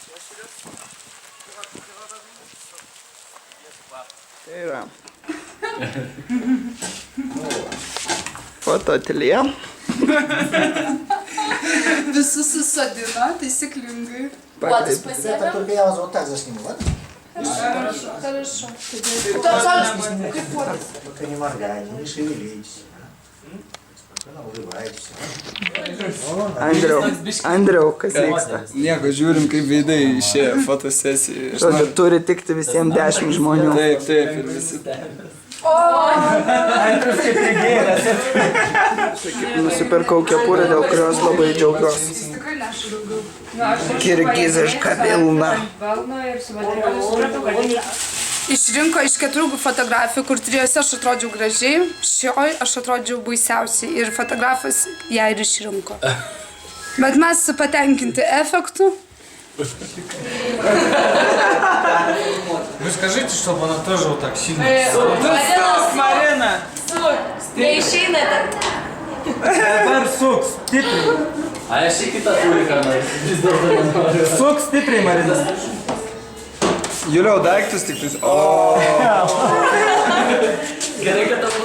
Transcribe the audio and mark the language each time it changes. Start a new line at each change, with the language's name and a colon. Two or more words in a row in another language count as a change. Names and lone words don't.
Lithuanian: Tai yra. Fotoateljė. Visus susodino, taisyklingai. Puodus pasiėmė.
Russian: Только я вас вот так засниму, ладно? Хорошо. Только не моргайте, не шевелитесь. Спокойно улыбайтесь.
Lithuanian: Andriau, kas vyksta? Nieko, žiūrim, kaip veidai išėjo fotosesijai. Žodžiu, turi tikti visiems 10 žmonių. Taip, taip, ir visi. Andrius kaip prigėręs. Nusipirkau kepurę, dėl kurios labai džiaugiuosi. Kirgiziška pilna. Išrinko iš 4 fotografijų, kur 3 aš atrodžiau gražiai, šioj aš atrodžiau baisiausiai ir fotografas ją ir išrinko. Bet mes patenkinti efektu.
Russian: Вы скажите, чтобы она тоже вот так сильно...
Lithuanian: Marina! Neišeinate. Dabar suks, stipriai. A, aš į kitą turi ką nors. Vis dėlto nenoriu. Suks stipriai, Marina. Juliau daiktus tik tais. Gerai, kad tavo...